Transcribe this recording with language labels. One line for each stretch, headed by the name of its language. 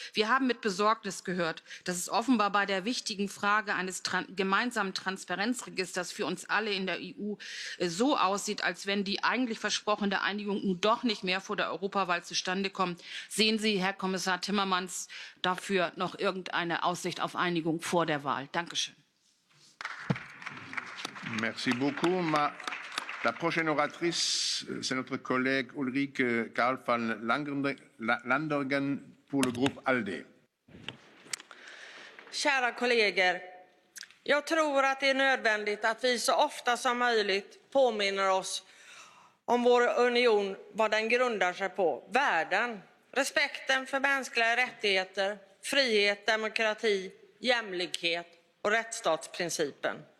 German: Wir haben mit Besorgnis gehört, dass es offenbar bei der wichtigen Frage eines gemeinsamen Transparenzregisters für uns alle in der EU so aussieht, als wenn die eigentlich versprochene Einigung nun doch nicht mehr vor der Europawahl zustande kommt. Sehen Sie, Herr Kommissar Timmermans, dafür noch irgendeine Aussicht auf Einigung vor der Wahl? Dankeschön.
French: Merci beaucoup. La prochaine oratrice, c'est notre collègue Ulrike Karl van Landeren pour le groupe ALDE.
Swedish: Kära kollegor, jag tror att det är nödvändigt att vi så ofta som möjligt påminner oss om vår union, vad den grundar sig på. Värden, respekten för mänskliga rättigheter, frihet, demokrati, jämlikhet och rättsstatsprincipen.